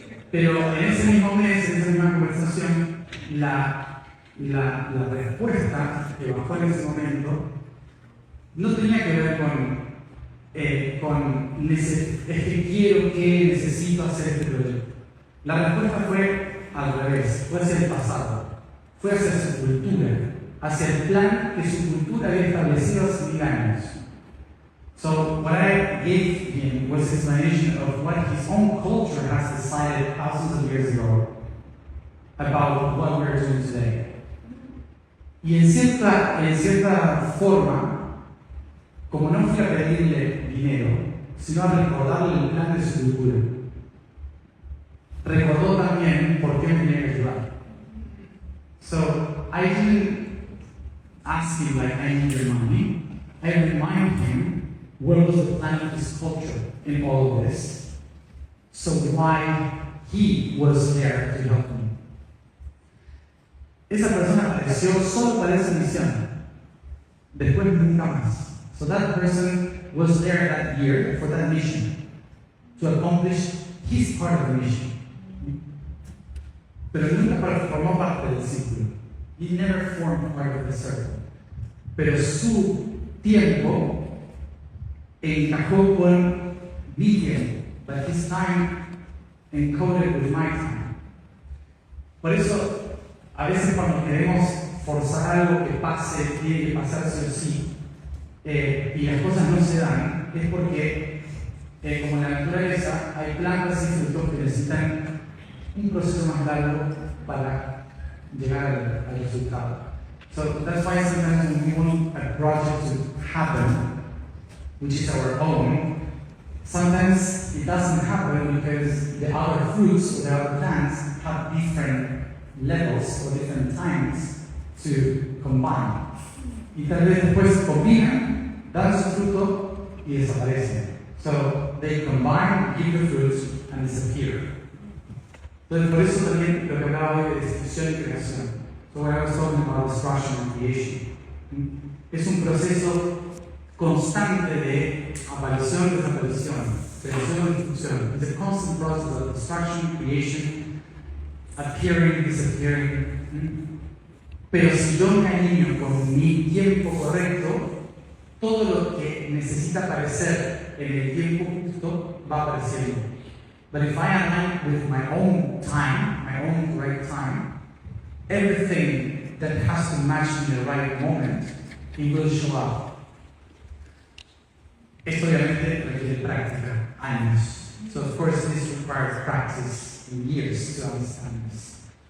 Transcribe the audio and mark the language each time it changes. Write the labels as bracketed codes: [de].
[es] Pero en ese mismo mes, en esa misma conversación, la respuesta que bajó en ese momento no tenía que ver con es que quiero que necesito hacer este proyecto. La respuesta fue al revés, fue hacia el pasado, fue hacia su cultura, hacia el plan que su cultura había establecido hace 1000 años. [en] So what I gave him was an explanation of what his own culture has decided thousands of years ago about what we're doing today. [es] Y en cierta forma, como no fui a pedirle dinero, sino a recordarle el plan de su cultura, recordó también por qué me tenía que ayudar. [en] So I didn't ask him like I need your money. I remind him what was the plan of his culture in all of this. So why he was there to help me. [es] Esa persona apareció solo para esa misión. Después nunca más. [en] So that person was there that year for that mission, to accomplish his part of the mission. [es] Pero nunca formó parte del círculo. [en] He never formed part of the circle. [es] Pero su tiempo encajó con mi tiempo, [en] but his time encoded with my time. [es] Por eso, a veces cuando queremos forzar algo que pase, tiene que pasar sí o sí, y las cosas no se dan, es porque, como en la naturaleza, hay plantas y frutos que necesitan un proceso más largo para llegar al resultado. [en] So that's why sometimes when we want a project to happen, which is our own, sometimes it doesn't happen because the other fruits or the other plants have different levels or different times to combine. [es] Y tal vez después combinan, dan su fruto y desaparecen. [en] So they combine, give the fruits and disappear. [es] Entonces por eso también lo que hablaba hoy de destrucción y creación. [en] So what I was talking about destruction and creation. [es] Es un proceso constante de aparición, desaparición, creación y destrucción. [en] It's a constant process of destruction, creation, appearing, disappearing. [es] Pero si yo me alineo con mi tiempo correcto, todo lo que necesita aparecer en el tiempo justo va apareciendo. [en] But if I align with my own time, my own right time, everything that has to match in the right moment, it will show up. [es] Esto obviamente requiere práctica, años. [en] So of course this requires practice in years to understand this.